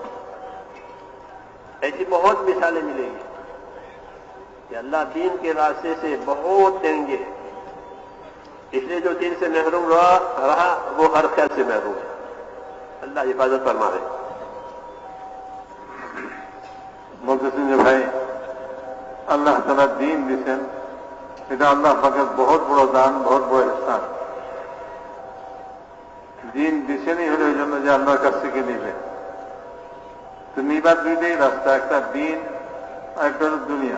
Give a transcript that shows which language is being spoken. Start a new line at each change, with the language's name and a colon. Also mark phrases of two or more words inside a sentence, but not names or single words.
Urdu: ایسی بہت مثالیں ملیں گی کہ اللہ دین کے راستے سے بہت دیں گے، اس لیے جو دین سے محروم رہا وہ ہر خیر سے محروم ہے۔ اللہ حفاظت فرمائے۔ محتسم بھائی،
Bangla: আল্লাহ তাআলা দিন দিয়েছেন, এটা আল্লাহ পাকের বহুত বড় দান, বহুত বড় ইহসান। দিন দিছেনই হলো এই জন্য যে আল্লাহর কাছ থেকে নিবে। তো নিবার দুইটাই রাস্তা, একটা দিন আর একটা হলো দুনিয়া।